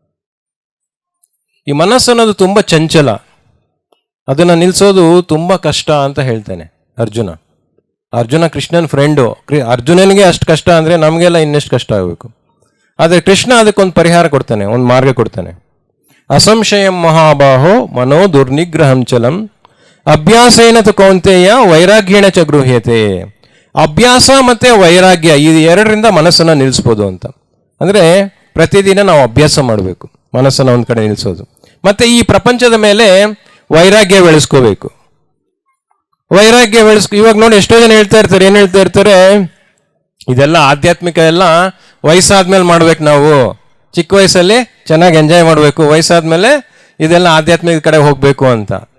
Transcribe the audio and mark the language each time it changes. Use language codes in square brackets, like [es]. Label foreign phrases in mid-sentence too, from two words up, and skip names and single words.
[kn] ಈ ಮನಸ್ಸು ಅನ್ನೋದು ತುಂಬ ಚಂಚಲ, ಅದನ್ನು ನಿಲ್ಲಿಸೋದು ತುಂಬ ಕಷ್ಟ ಅಂತ ಹೇಳ್ತಾನೆ ಅರ್ಜುನ. ಅರ್ಜುನ ಕೃಷ್ಣನ ಫ್ರೆಂಡು. ಅರ್ಜುನನಿಗೆ ಅಷ್ಟು ಕಷ್ಟ ಅಂದರೆ ನಮಗೆಲ್ಲ ಇನ್ನೆಷ್ಟು ಕಷ್ಟ ಆಗಬೇಕು. ಆದರೆ ಕೃಷ್ಣ ಅದಕ್ಕೊಂದು ಪರಿಹಾರ ಕೊಡ್ತಾನೆ, ಒಂದು ಮಾರ್ಗ ಕೊಡ್ತಾನೆ. [sa] ಅಸಂಶಯಂ ಮಹಾಬಾಹೋ ಮನೋ ದುರ್ನಿಗ್ರಹಂ ಚಲಂ ಅಭ್ಯಾಸೇನ ತು ಕೌಂತೆಯ ವೈರಾಗ್ಯೇಣ ಚ ಗೃಹ್ಯತೆ. [kn] ಅಭ್ಯಾಸ ಮತ್ತು ವೈರಾಗ್ಯ, ಈ 2ರಿಂದ ಮನಸ್ಸನ್ನು ನಿಲ್ಲಿಸ್ಬೋದು ಅಂತ. ಅಂದರೆ ಪ್ರತಿದಿನ ನಾವು ಅಭ್ಯಾಸ ಮಾಡಬೇಕು ಮನಸ್ಸನ್ನು ಒಂದು ಕಡೆ ನಿಲ್ಲಿಸೋದು. ಮತ್ತು ಈ ಪ್ರಪಂಚದ ಮೇಲೆ ವೈರಾಗ್ಯ ಬೆಳೆಸ್ಕೋಬೇಕು. ಇವಾಗ ನೋಡಿ, ಎಷ್ಟೋ ಜನ ಹೇಳ್ತಾ ಇರ್ತಾರೆ, ಏನು ಹೇಳ್ತಾ ಇರ್ತಾರೆ, ಇದೆಲ್ಲ ಆಧ್ಯಾತ್ಮಿಕ ಎಲ್ಲ ವಯಸ್ಸಾದ್ಮೇಲೆ ಮಾಡ್ಬೇಕು, ನಾವು ಚಿಕ್ಕ ವಯಸ್ಸಲ್ಲಿ ಚೆನ್ನಾಗಿ ಎಂಜಾಯ್ ಮಾಡಬೇಕು, ವಯಸ್ಸಾದ್ಮೇಲೆ ಇದೆಲ್ಲ ಆಧ್ಯಾತ್ಮಿಕ ಕಡೆ ಹೋಗಬೇಕು ಅಂತ.